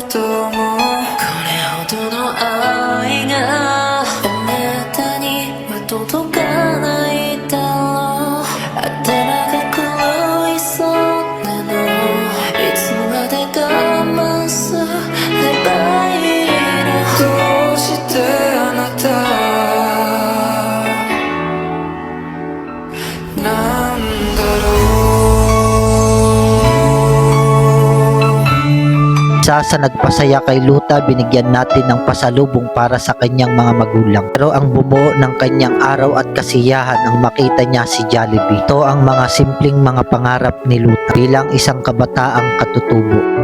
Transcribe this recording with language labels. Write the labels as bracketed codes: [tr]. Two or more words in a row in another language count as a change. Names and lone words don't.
[ja] ともこれほどの愛があなたには届かないだろうあたらが狂いそうなのいつまで我慢すればいいのどうしてあなたなんだろう [tl] Sa nagpasaya kay Luta, binigyan natin ng pasalubong para sa kanyang mga magulang. Pero ang bumuo ng kanyang araw at kasiyahan ang makita niya si Jollibee. Ito ang mga simpleng mga pangarap ni Luta bilang isang kabataang katutubo.